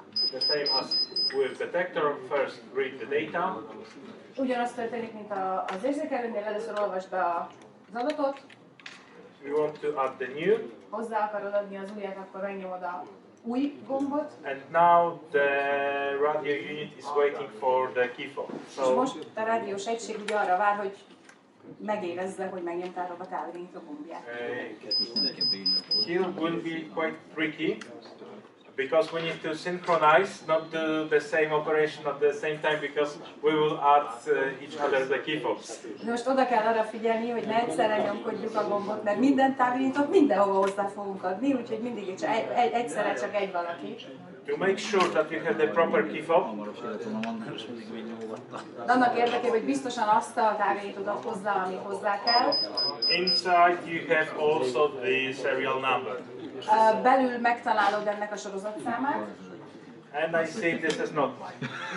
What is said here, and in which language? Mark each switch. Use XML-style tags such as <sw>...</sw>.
<en>The same as with detector, first read the data.</en> <hu>Ugyanaz történik, mint az érzékelőnél, először olvasd be az adatot.</hu> <en>You want to add the new.</en> <hu>Hozzá akarod adni az újat, akkor megnyomod a új gombot.</hu> <en>And now the radio unit is waiting for the key fob.</en> <hu>És most a rádiós egység ugye arra vár, hogy megérezze, hogy megnyomtátok a távirányító gombját.</hu> <en>Here will be quite tricky because we need to synchronize, not do the same operation at the same time because we will add each other the key fobs.</en> <hu>Most oda kell arra figyelni, hogy ne egyszerre nyomkodjuk a gombot, mert minden távirányítót mindenhova hozzá fogunk adni, úgyhogy mindig egyszerre csak egy valaki.</hu> <en>To make sure that you have the proper key fob.</en> <hu>Annak érdekében, hogy biztosan azt a távirányítót ad hozzá, ami hozzá kell.</hu> <en>Inside you have also the serial number.</en> <hu>Belül megtalálod ennek a sorozatszámát.</hu> <en>And I say this is not mine.</en>